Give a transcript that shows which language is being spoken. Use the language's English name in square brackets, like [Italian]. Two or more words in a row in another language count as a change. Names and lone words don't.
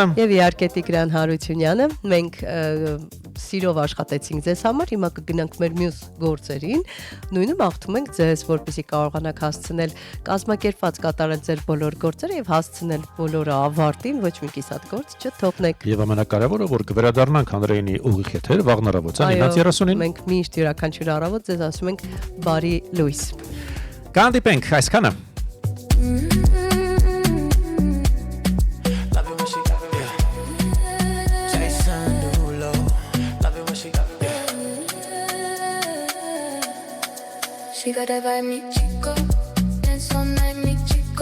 [Armenian] Եվ իհարկե Տիգրան Հարությունյանը, մենք սիրով աշխատեցինք ձեզ համար, հիմա կգնանք մեր մյուս գործերին։ Նույնը մաղթում ենք ձեզ, որպեսզի կարողանաք հասցնել կազմակերպված կատարել ձեր բոլոր գործերը եւ հասցնել բոլորը ավարտին, ոչ մի կիսատ գործ չթողնեք։ եւ ամենակարևորը որ կվերադառնանք Անդրեյնի ուղիղ եթեր վաղն առավոտյան 9:30-ին։ Մենք միշտ յուրաքանչյուր առավոտ ձեզ ասում ենք բարի լույս։ Կհանդիպենք այսքանը։ [English] Love it when she got it. Jason Derulo. Love it when she got it. She got that vibe, [Spanish] mi chico. [English] Dance all night, [Spanish] mi chico.